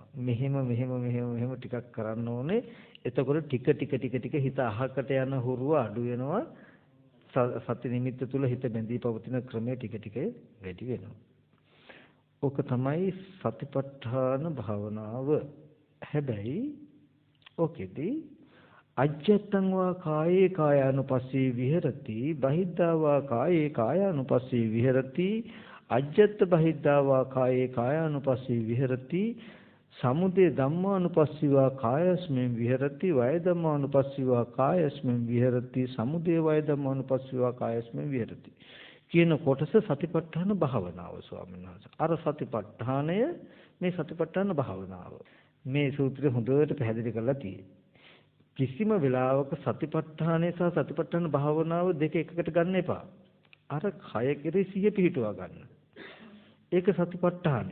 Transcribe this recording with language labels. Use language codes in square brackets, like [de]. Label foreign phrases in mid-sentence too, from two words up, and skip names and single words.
[si] මෙහෙම ටිකක් කරන්න ඕනේ. එතකොට ටික හිත අහකට යන හුරුව අඩු වෙනවා. සති නිමිත්ත තුල හිත බැඳී පවතින ක්‍රමය ටික වැඩි වෙනවා. ඕක තමයි සතිපට්ඨාන භාවනාව. [pi] හැබැයි ඕකෙදී අජ්ජත්තං වා කායේ කායානුපස්සී විහෙරති බහිද්ධා වා කායේ කායානුපස්සී විහෙරති අජ්ජත් බහිද්ධා වා කායේ කායානුපස්සී විහෙරති සමුදය ධම්මානුපස්සීවා කායස්මෙන් විහෙරති වය ධම්මානුපස්සීවා කායස්මෙන් විහෙරති සමුදය වය ධම්මානුපස්සීවා කායස්මෙන් විහෙරති [si] කියන කොටස සතිපට්ඨාන භාවනාව ස්වාමීන් වහන්සේ. අර සතිපට්ඨානය මේ සතිපට්ඨාන භාවනාව. මේ සූත්‍රය හොඳට පැහැදිලි කරලා තියෙනවා. කිසිම වෙලාවක සතිපට්ඨානය සහ සතිපට්ඨාන භාවනාව දෙක එකකට ගන්න එපා. අර කය කෙරේ සිහිය පිහිටුවා ගන්න. ඒක සතිපට්ඨානය.